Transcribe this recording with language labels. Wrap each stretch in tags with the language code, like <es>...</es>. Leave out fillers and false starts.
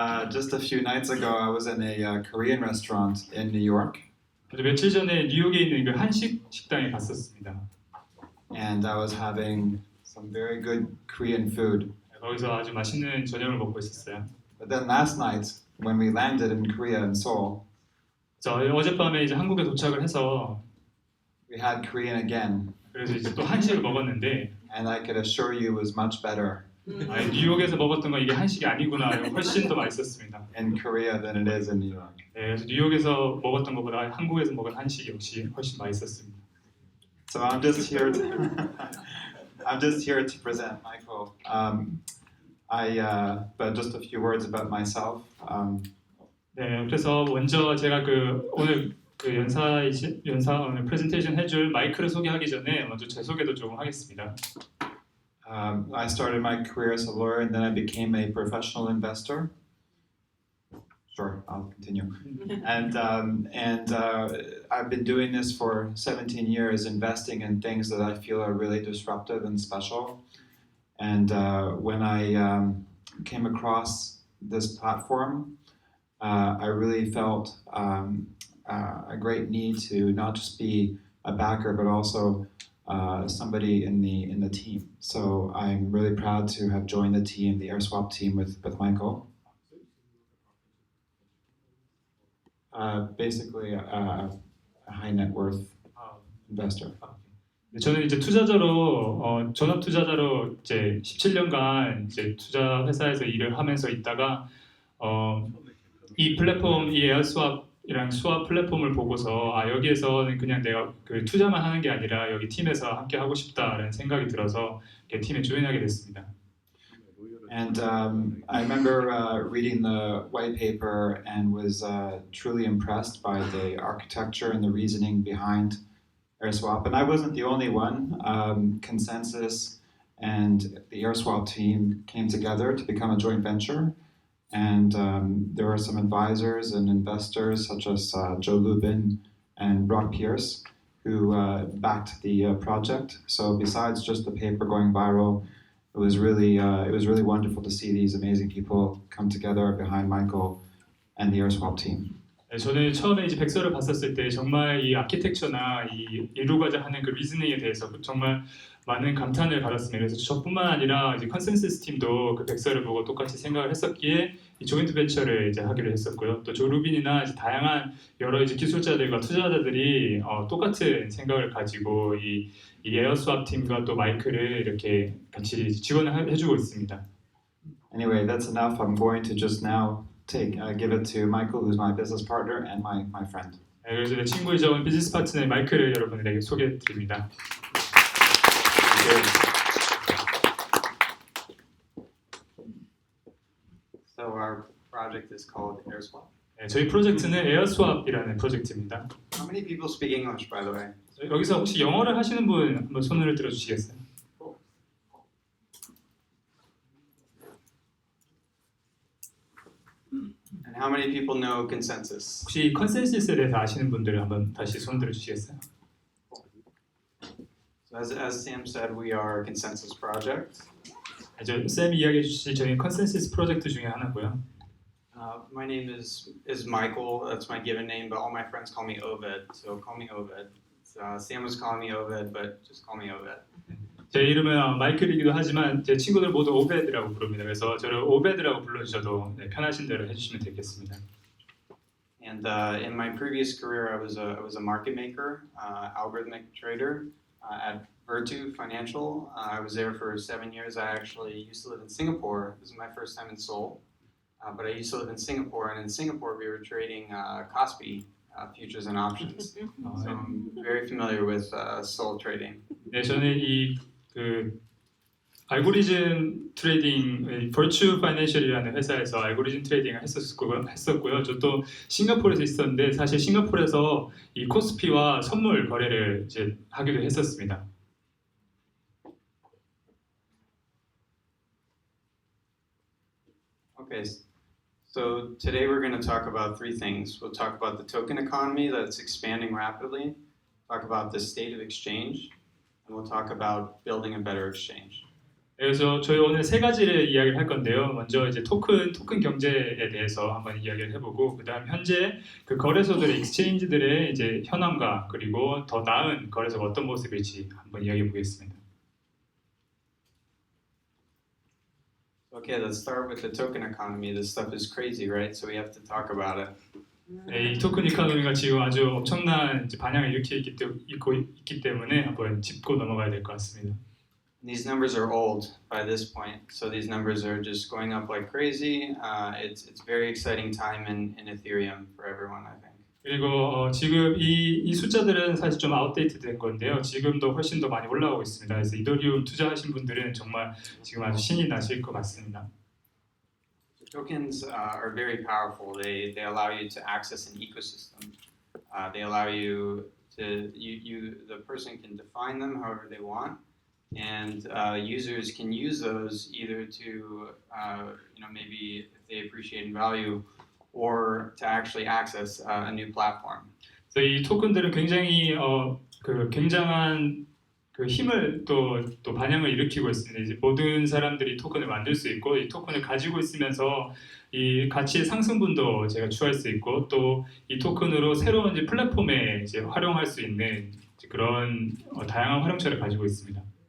<en>Just a few nights ago, I was in a Korean restaurant in New York,</en> <ko>며칠 전에 뉴욕에 있는 그 한식 식당에 갔었습니다.</ko> <en>and I was having some very good Korean food.</en> <ko>거기서 아주 맛있는 저녁을 먹고 있었어요.</ko> <en>But then last night, when we landed in Korea in Seoul,</en> <ko>어젯밤에 이제 한국에 도착을 해서</ko> <en>we had Korean again,</en> <ko>그래서 이제 또 한식을 먹었는데</ko> <en>and I could assure you it was much better</en> <ko>뉴욕에서 먹었던 건 이게 한식이 아니구나, 훨씬 더 맛있었습니다.</ko> <en>in Korea than it is in New York.</en> <ko>네, 그래서 뉴욕에서 먹었던 것보다 한국에서 먹은 한식이 역시 훨씬 맛있었습니다.</ko> <en>So I'm just here to present Michael. But just a few words about myself.</en> <ko>네, 그래서 먼저 제가 오늘 오늘 프레젠테이션 해줄 마이크를 소개하기 전에 먼저 제 소개도 좀 하겠습니다.</ko> <en>I started my career as a lawyer and then I became a professional investor. Sure, I'll continue. And I've been doing this for 17 years, investing in things that I feel are really disruptive and special. And when I came across this platform, I really felt a great need to not just be a backer, but also somebody in the team. So I'm really proud to have joined the team, the AirSwap team with Michael. Basically a high net worth investor.</en> <ko>저는 이제 투자자로 전업 투자자로 이제 17년간 이제 투자 회사에서 일을 하면서 있다가 이 플랫폼, 이 에어스왑이랑 스왑 플랫폼을 보고서 여기에서는 그냥 내가 그 투자만 하는 게 아니라 여기 팀에서 함께 하고 싶다라는 생각이 들어서 팀에 조인하게 됐습니다.</ko> <en>And I remember reading the white paper and was truly impressed by the architecture and the reasoning behind AirSwap. And I wasn't the only one. Consensus and the AirSwap team came together to become a joint venture. And there were some advisors and investors such as Joe Lubin and Brock Pierce who backed the project. So besides just the paper going viral, it was really wonderful to see these amazing people come together behind Michael and the AirSwap team.</en> <ko>네, 저는 처음에 이제 백서를 봤었을 때 정말 이 아키텍처나 이 이루고자 하는 그 리즈닝에 대해서 정말 많은 감탄을 받았습니다. 그래서 저뿐만 아니라 이제 컨센서스 팀도 그 백서를 보고 똑같이 생각을 했었기에 이 조인트 벤처를 이제 하기로 했었고요. 또 조 루빈이나 이제 다양한 여러 이제 기술자들과 투자자들이 똑같은 생각을 가지고 이 에어스왑 팀과 또 마이크를 이렇게 같이 지원을 해주고 있습니다.</ko> <en>Anyway, that's enough. I'm going to just now give it to Michael, who's my business partner and my friend.</en> <ko>네, 그래서 내 친구이자 비즈니스 파트너의 마이크를 여러분들에게 소개해드립니다.</ko> <en>So our project is called AirSwap.</en> <ko>네, 저희 프로젝트는 에어스왑이라는 프로젝트입니다.</ko> <en>How many people speak English, by the way?</en> <ko>여기서 혹시 영어를 하시는 분 한번 손을 들어주시겠어요?</ko> <en>And how many people know consensus?</en> <ko>혹시 컨센서스에 대해서 아시는 분들은 한번 다시 손 들어주시겠어요?</ko> <en>So as Sam said, we are a consensus project.</en> <ko>쌤이 이야기해 주신 저희 컨센서스 프로젝트 중에 하나고요.</ko> <en>My name is Michael. That's my given name, but all my friends call me Oved. So call me Oved. Sam was calling me Oved, but just call me Oved.</en> <ko>제 이름은 마이클이기도 하지만 제 친구들 모두 오베드라고 부릅니다. 그래서 저를 오베드라고 불러주셔도 편하신 대로 해주시면 되겠습니다.</ko> <en>And in my previous career, I was a market maker, algorithmic trader at Virtu Financial. I was there for 7 years. I actually used to live in Singapore. This is my first time in Seoul, but I used to live in Singapore. And in Singapore, we were trading Kospi futures and options. So I'm very familiar with Seoul trading.</en> <ko>네, 저는 그 알고리즘 트레이딩, 버추 파이낸셜이라는 회사에서 알고리즘 트레이딩을 했었고요. 저 또 싱가포르에서 있었는데 사실 싱가포르에서 이 코스피와 선물 거래를 이제 하기도 했었습니다.</ko> <en>Okay, so today we're going to talk about three things. We'll talk about the token economy that's expanding rapidly, talk about the state of exchange, and we'll talk about building a better exchange.</en> <ko>그래서 저희 오늘 세 가지를 이야기를 할 건데요. 먼저 이제 토큰 경제에 대해서 한번 이야기를 해보고, 그다음 현재 그 거래소들의 익스체인지들의 이제 현황과 그리고 더 나은 거래소가 어떤 모습일지 한번 이야기해 보겠습니다.</ko> <en>Okay, let's start with the token economy. This stuff is crazy, right? So we have to talk about it.</en> <ko>이 토큰 이코노미가 지금 아주 엄청난 이제 반향을 일으키고 있기 때문에 한번 짚고 넘어가야 될 것 같습니다.</ko> <en>These numbers are old by this point, so these numbers are just going up like crazy. It's very exciting time in Ethereum for everyone, I think.</en> <ko>그리고 지금 이 숫자들은 사실 좀 아웃데이트된 건데요. 지금도 훨씬 더 많이 올라오고 있습니다. 그래서 이더리움 투자하신 분들은 정말 지금 아주 신이 나실 것 같습니다.</ko> <en>Tokens are very powerful. They allow you to access an ecosystem. They allow you to the person can define them however they want, and users can use those either to maybe if they appreciate in value, or to actually access a new platform.</en> <ko>그래서 이 토큰들은 굉장히 그 굉장한 그 힘을 또 반향을 일으키고 있습니다. 이제 모든 사람들이 토큰을 만들 수 있고 이 토큰을 가지고 있으면서 이 가치의 상승분도 제가 추할 수 있고 또 이 토큰으로 새로운 이제 플랫폼에 이제 활용할 수 있는 그런 다양한 활용처를 가지고 있습니다.</ko>